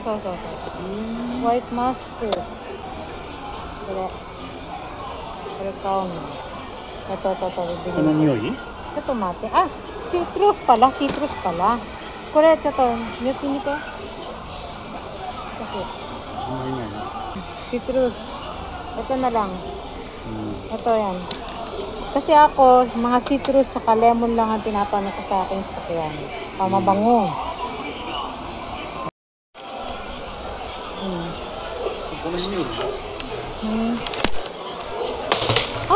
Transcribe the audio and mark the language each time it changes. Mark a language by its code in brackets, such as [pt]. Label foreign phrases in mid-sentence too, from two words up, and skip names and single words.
[ja] ホワイトマスク。これ買うの。その匂い？ちょっと待って。シトルスpala.これちょっと言ってみて。Citrus. [tl] Ito na lang. Ito yan. Kasi ako, mga citrus tsaka lemon lang ang pinapano ko sa akin sa sakyan. Mabango. Ay!